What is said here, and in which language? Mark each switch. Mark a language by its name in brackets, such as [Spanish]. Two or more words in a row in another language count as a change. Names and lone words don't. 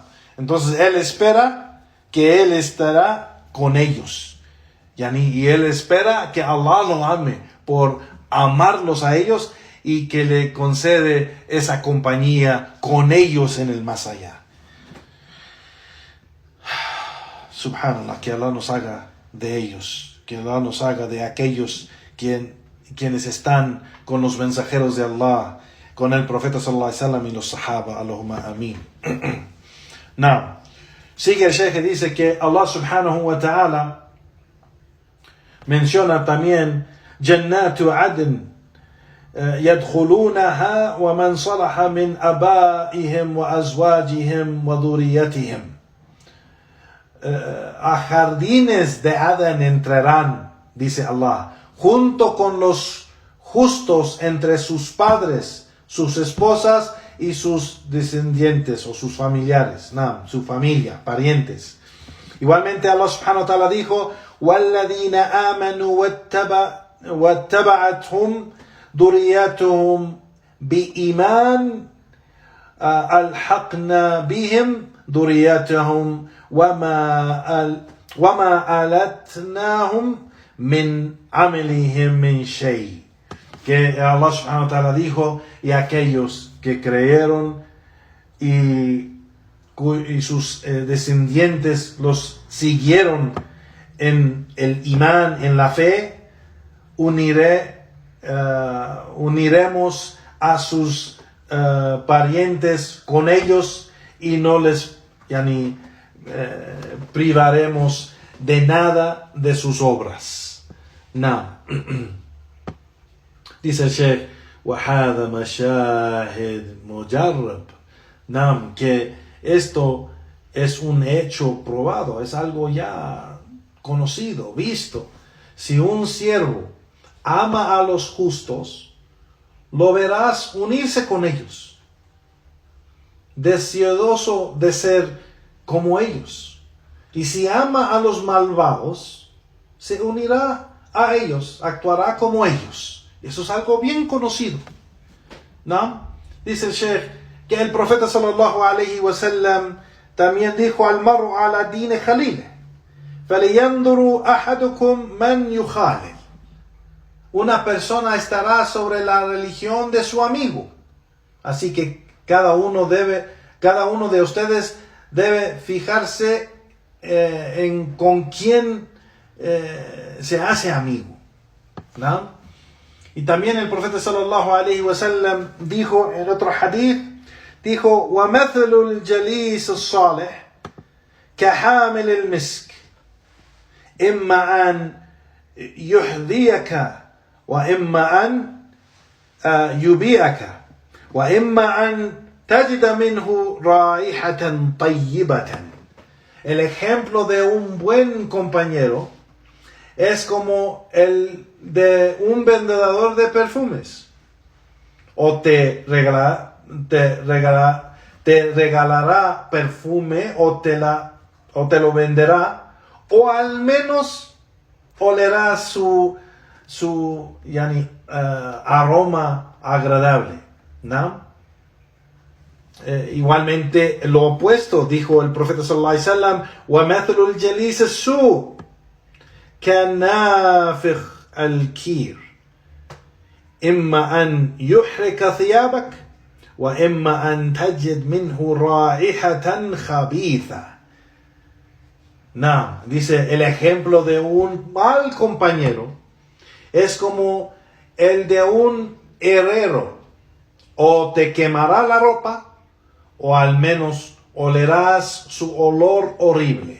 [Spanish] Entonces él espera que él estará con ellos, y él espera que Allah lo ame por amarlos a ellos y que le concede esa compañía con ellos en el más allá. Subhanallah, que Allah nos haga de ellos, que Allah nos haga de aquellos quienes están con los mensajeros de Allah, con el profeta [Arabic] صلى الله عليه وسلم [Spanish] y los sahaba. Allahumma amin. Now, sigue el Sheikh y dice que [Arabic] الله سبحانه وتعالى [Spanish] menciona también [Arabic] جنات عدن يدخلونها ومن صلح من آبائهم وأزواجهم وذريتهم. [Spanish] A jardines de Adán entrarán, dice Allah, junto con los justos entre sus padres, sus esposas y sus descendientes o sus familiares, su familia, parientes. [Arabic] Igualmente الله سبحانه وتعالى dijo: وَالَّذِينَ آمَنُوا وَاتَّبَعَتْهُمْ ذُرِّيَّتُهُمْ بِإِيمَانٍ أَلْحَقْنَا بِهِمْ ذُرِّيَّتَهُمْ وَمَا أَلَتْنَاهُمْ مِنْ عَمَلِهِمْ مِنْ شَيْءٍ. [Spanish] Que [Arabic] الله سبحانه وتعالى [Spanish] dijo: y aquellos que creyeron y sus descendientes los siguieron en el imán, en la fe, uniremos a sus parientes con ellos y no les privaremos de nada de sus obras. Dice el Sheikh: [Arabic] وَهَذَا مَشَاهِدْ مُجَرَّبْ. [Spanish] Que esto es un hecho probado, es algo ya conocido, visto. Si un siervo ama a los justos, lo verás unirse con ellos, deseoso de ser como ellos. Y si ama a los malvados, se unirá a ellos, actuará como ellos. Eso es algo bien conocido, ¿no? Dice el Sheikh que el profeta [Arabic] صلى الله عليه وسلم [Spanish] también dijo: [Arabic] المرء على دين خليله فلينظر أحدكم من يخالل. [Spanish] Una persona estará sobre la religión de su amigo. Así que cada uno de ustedes debe fijarse en con quién se hace amigo, ¿no? Y también el profeta [Arabic] صلى الله عليه وسلم [Spanish] dijo en otro hadith, dijo: [Arabic] وَمَثَلُ الْجَلِيسِ الصَّالِحِ كَحَامِلِ الْمِسْكِ إِمَّا أَنْ يُحْذِيَكَ وَإِمَّا أَنْ يُبِيعَكَ وَإِمَّا أَنْ تَجِدَ مِنْهُ رَائِحَةً طَيِّبَةً. [Spanish] El ejemplo de un buen compañero es como el de un vendedor de perfumes. O te regalará perfume o te lo venderá, o al menos olerás su aroma agradable, ¿no? Igualmente lo opuesto, dijo el profeta [Arabic] صلى الله عليه وسلم: وَمَثَلُ الْجَلِيسِ السُّوءِ كَنَافِخِ الْكِيرِ إِمَّا أَنْ يُحْرِقَ ثِيَابَكَ وَإِمَّا أَنْ تَجِدْ مِنْهُ رَائِحَةً خَبِيثَةً. [Spanish] Dice, el ejemplo de un mal compañero es como el de un herrero. O te quemará la ropa, o al menos olerás su olor horrible.